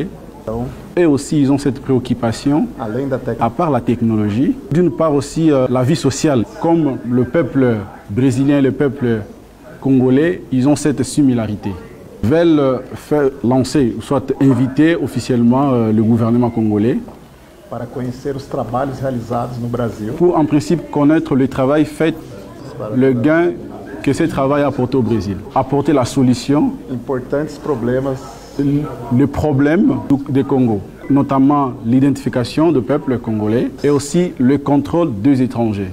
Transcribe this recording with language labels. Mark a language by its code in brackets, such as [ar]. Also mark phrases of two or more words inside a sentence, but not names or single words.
[fr] Et aussi, ils ont cette préoccupation, à part la technologie, d'une part aussi la vie sociale, comme le peuple brésilien, le peuple Congolais, ils ont cette similarité. Ils veulent faire lancer, soit inviter officiellement le gouvernement congolais [pt] para conhecer os trabalhos realizados no Brasil. [fr] Pour en principe connaître le travail fait, le gain que ce travail a apporté au Brésil. Apporter la solution, [pt] importantes problemas, [fr] le problème du Congo, notamment l'identification du peuple congolais et aussi le contrôle des étrangers.